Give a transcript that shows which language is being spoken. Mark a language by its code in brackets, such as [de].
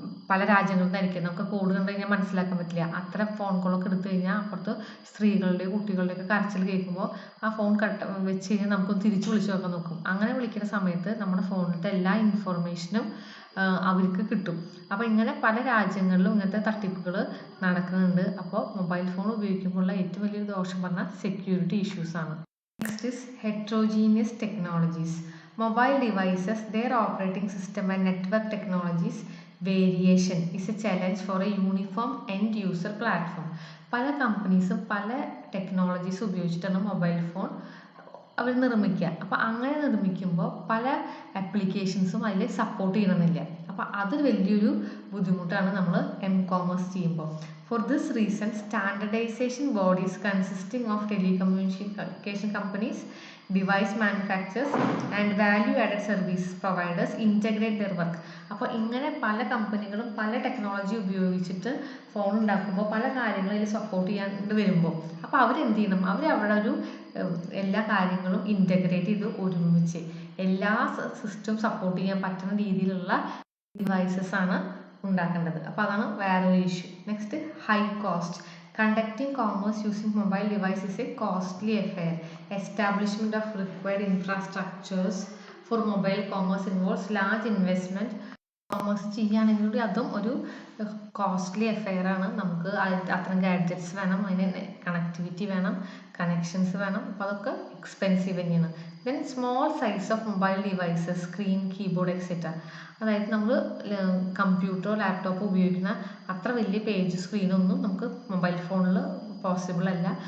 [ml] പല രാജ്യങ്ങളിൽ നിന്നായിരിക്കും, നമുക്ക് കോഡ് കണ്ടു കഴിഞ്ഞാൽ മനസ്സിലാക്കാൻ പറ്റില്ല. അത്തരം ഫോൺ കോളൊക്കെ എടുത്തു കഴിഞ്ഞാൽ അപ്പുറത്ത് സ്ത്രീകളുടെയും കുട്ടികളുടെയൊക്കെ കരച്ചിൽ കേൾക്കുമ്പോൾ ആ ഫോൺ വെച്ച് കഴിഞ്ഞാൽ നമുക്കൊന്ന് തിരിച്ച് വിളിച്ചു നോക്കാൻ നോക്കും. അങ്ങനെ വിളിക്കുന്ന സമയത്ത് നമ്മുടെ ഫോണിലത്തെ എല്ലാ ഇൻഫോർമേഷനും അവർക്ക് കിട്ടും. അപ്പോൾ ഇങ്ങനെ പല രാജ്യങ്ങളിലും ഇങ്ങനത്തെ തട്ടിപ്പുകൾ നടക്കുന്നുണ്ട്. അപ്പോൾ മൊബൈൽ ഫോൺ ഉപയോഗിക്കുമ്പോഴുള്ള ഏറ്റവും വലിയൊരു ദോഷം പറഞ്ഞാൽ സെക്യൂരിറ്റി ഇഷ്യൂസ് ആണ്. [en] Next is heterogeneous technologies. Mobile devices, their operating system and network technologies variation is a challenge for a uniform end user platform. [ml] പല കമ്പനീസും പല ടെക്നോളജീസ് ഉപയോഗിച്ചിട്ടാണ് മൊബൈൽ ഫോൺ അവർ നിർമ്മിക്കുക. അപ്പോൾ അങ്ങനെ നിർമ്മിക്കുമ്പോൾ പല ആപ്ലിക്കേഷൻസും അതിൽ സപ്പോർട്ട് ചെയ്യണമെന്നില്ല. അപ്പോൾ അത് വലിയൊരു ബുദ്ധിമുട്ടാണ് നമ്മൾ കോമേഴ്സ് ചെയ്യുമ്പോൾ. [en] For this reason, standardization bodies consisting of telecommunication companies, device manufacturers and value-added service providers integrate their work. [ml] അപ്പോൾ ഇങ്ങനെ പല കമ്പനികളും പല ടെക്നോളജി ഉപയോഗിച്ചിട്ട് ഫോൺ ഉണ്ടാക്കുമ്പോൾ പല കാര്യങ്ങളിൽ സപ്പോർട്ട് ചെയ്യാണ്ട് വരുമ്പോൾ അപ്പോൾ അവരെന്ത് ചെയ്യണം, അവിടെ ഒരു എല്ലാ കാര്യങ്ങളും ഇൻറ്റഗ്രേറ്റ് ചെയ്ത് ഒരുമിച്ച് എല്ലാ സിസ്റ്റവും സപ്പോർട്ട് ചെയ്യാൻ പറ്റുന്ന രീതിയിലുള്ള ഡിവൈസസ് ആണ് ഉണ്ടാക്കേണ്ടത്. അപ്പോൾ അതാണ് വേറൊരു issue. Next, high cost. [en] Conducting commerce using mobile device is a costly affair. Establishment of required infrastructures for mobile commerce involves large investment. [ml] Commerce ചെയ്യുകയാണെങ്കിൽ കൂടി അതും ഒരു കോസ്റ്റ്ലി അഫെയർ ആണ്. നമുക്ക് അത്തരം ഗാഡ്ജറ്റ്സ് വേണം, അതിന് കണക്ടിവിറ്റി വേണം, കണക്ഷൻസ് വേണം. അപ്പോൾ അതൊക്കെ എക്സ്പെൻസീവ് തന്നെയാണ്. [en] Then small size of mobile devices, screen, keyboard etcetera. [ml] അതായത് നമ്മൾ കമ്പ്യൂട്ടറോ ലാപ്ടോപ്പോ ഉപയോഗിക്കുന്ന അത്ര വലിയ പേജ് സ്ക്രീനൊന്നും നമുക്ക് മൊബൈൽ ഫോണിൽ പോസിബിൾ അല്ല.